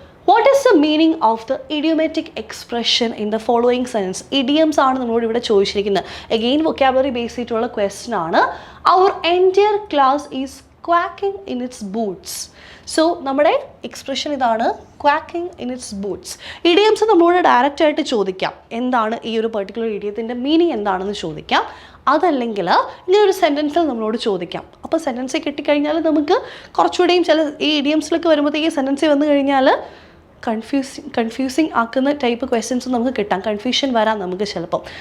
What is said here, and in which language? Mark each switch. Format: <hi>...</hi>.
<en>What is the meaning of the idiomatic expression in the following sentence?</en> <ml>Idioms ആണ് നമ്മളോട് ഇവിടെ ചോദിച്ചിരിക്കുന്നത്.</ml> <en>Again vocabulary based</en> <ml>ആയിട്ടുള്ള question ആണ്.</ml> <en>Our entire class is quacking in its boots.</en> <ml>So നമ്മുടെ expression ഇതാണ്,</ml> <en>quacking in its boots.</en> <ml>Idioms നമ്മളോട് direct ആയിട്ട് ചോദിക്കാം, എന്താണ് ഈ ഒരു പെർട്ടിക്കുലർ ഇഡിയത്തിൻ്റെ മീനിങ് എന്താണെന്ന് ചോദിക്കാം. അതല്ലെങ്കിൽ ഇങ്ങനെ ഒരു സെൻറ്റൻസിൽ നമ്മളോട് ചോദിക്കാം. അപ്പോൾ സെൻറ്റൻസ് കിട്ടിക്കഴിഞ്ഞാൽ നമുക്ക് കുറച്ചുകൂടെയും ചില ഈ ഇഡിയംസിലൊക്കെ വരുമ്പോഴത്തേക്ക് സെൻറ്റൻസ് വന്നു കഴിഞ്ഞാൽ കൺഫ്യൂസിങ് ആക്കുന്ന ടൈപ്പ് ക്വസ്റ്റ്യൻസ് നമുക്ക് കിട്ടാം, കൺഫ്യൂഷൻ വരാം നമുക്ക് ചിലപ്പം.</ml>